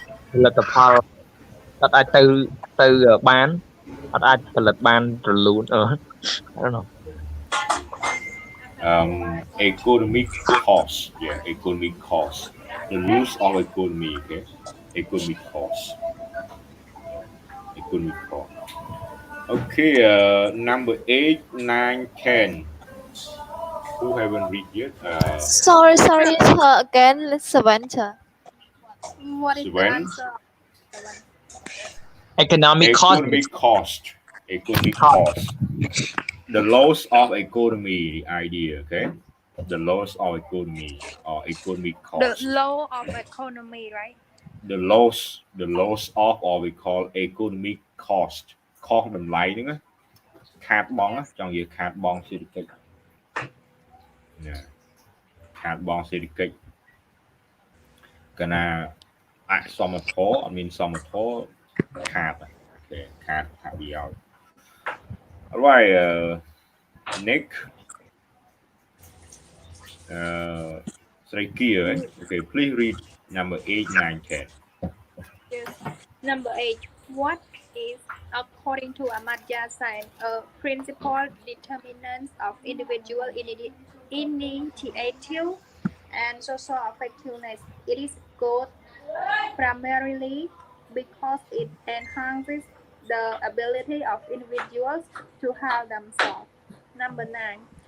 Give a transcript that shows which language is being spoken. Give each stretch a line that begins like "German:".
Khmer: ផលិតផលអត់អាចទៅបានអត់អាចផលិតបានរលូន
English: I don't know economic cost economic cost the loss of economy okay economic cost okay number 8 9 10 who haven't read yet Sorry, again, seven, sir. What is the When? answer? economic cost economic cost the laws of economy idea, okay? The laws of economy or economic The cost. law of economy, right? The laws of or we call economic cost.
Khmer: Cost តម្លៃហ្នឹងណាខាតបង់ណា
English: Yes.
Khmer: ចង់និយាយខាតបង់សេដ្ឋកិច្ចណាខាតបង់សេដ្ឋកិច្ចកាលណាអសមធម៌អត់មានសមធម៌ខាតអូខេខាតថាប្រយោជន៍ Alright Nick ស្រីគៀ
English: Okay please read number 8 9 10 Yes. Number 8. What is, according to Amartya Sen, a principal determinant of individual initiative and social effectiveness? It is good primarily because it enhances the ability of individuals to help themselves. Number 9.